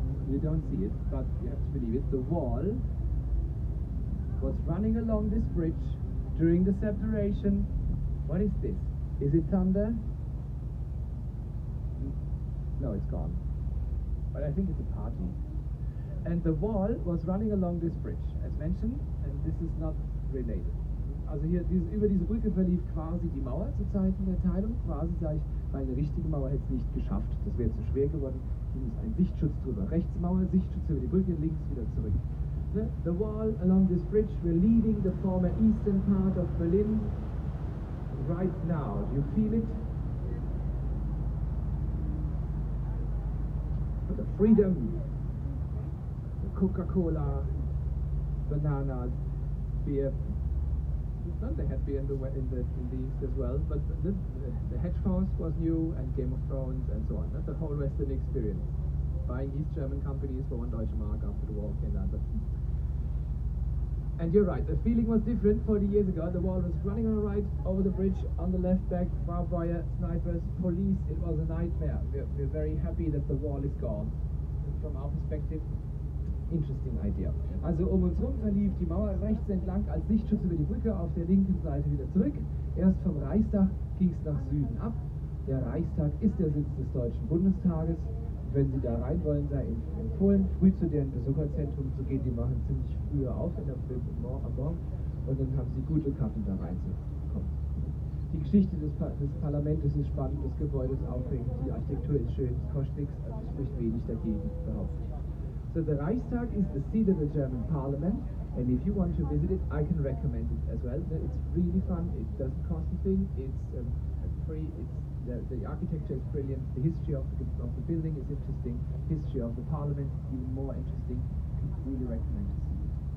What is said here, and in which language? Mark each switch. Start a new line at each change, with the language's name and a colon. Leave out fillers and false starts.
English: You don't see it, but you have to believe it. The wall was running along this bridge during the separation. What is this? Is it thunder? No, it's gone. But I think it's a party. And the wall was running along this bridge, as mentioned, and this is not related.
German: Also hier, über diese Brücke verlief quasi die Mauer zu Zeiten der Teilung. Quasi, sage ich, weil eine richtige Mauer hätte es nicht geschafft. Das wäre zu schwer geworden. Hier ist ein Sichtschutz drüber. Rechts Mauer, Sichtschutz über die Brücke, links wieder zurück.
English: The wall along this bridge were leading the former eastern part of Berlin right now. Do you feel it? For the freedom, the Coca-Cola, bananas, beer. Well, they had beer in the East as well, but the hedge funds was new, and Game of Thrones and so on. That's the whole Western experience. Buying East German companies for 1 Deutsche Mark after the war came down. And you're right, the feeling was different 40 years ago. The wall was running on the right, over the bridge, on the left back, barbed wire, snipers, police. It was a nightmare. We're very happy that the wall is gone. And from our perspective, interesting idea.
German: Also um uns rum verlief die Mauer rechts entlang als Sichtschutz über die Brücke, auf der linken Seite wieder zurück. Erst vom Reichstag ging es nach Süden ab. Der Reichstag ist der Sitz des Deutschen Bundestages. Wenn Sie da rein wollen, sei Ihnen empfohlen, früh zu deren Besucherzentrum zu gehen. Die machen ziemlich früher auf am Morgen und dann haben Sie gute Karten, da reinzukommen. Die Geschichte des Parlaments ist spannend, das Gebäude ist aufregend, die Architektur ist schön, es kostet nichts, also es spricht wenig dagegen, behaupte ich.
English: So the Reichstag is the seat of the German Parliament, and if you want to visit it, I can recommend it as well. It's really fun. It doesn't cost a thing. It's free. The architecture is brilliant. The history of the building is interesting. History of the Parliament is even more interesting. Really recommend to see it.